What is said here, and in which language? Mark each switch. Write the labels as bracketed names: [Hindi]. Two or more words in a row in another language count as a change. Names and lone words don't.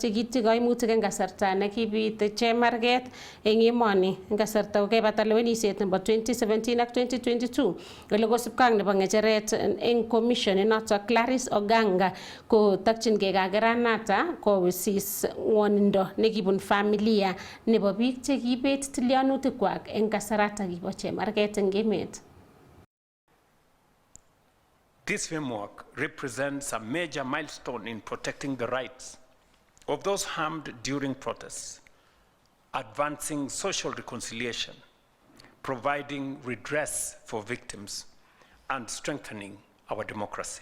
[Kalenjin] chekityi kaimutik eng kasarta nekibit chemarget eng emoni eng kasarta kokebata lewenisiet nebo 2017 ak 2022 ole kosubkei ak nebo ng'echeret eng commission inotok Clarice Oganga kotokyingei kakeranata kowisis ng'wonindo nekibun familia nebo biik chekibet tilyanutikwak eng kasarata kibo chemarget eng emet. [English] This framework represents a major milestone in protecting the rights of those harmed during protests, advancing social reconciliation, providing redress for victims, and strengthening our democracy.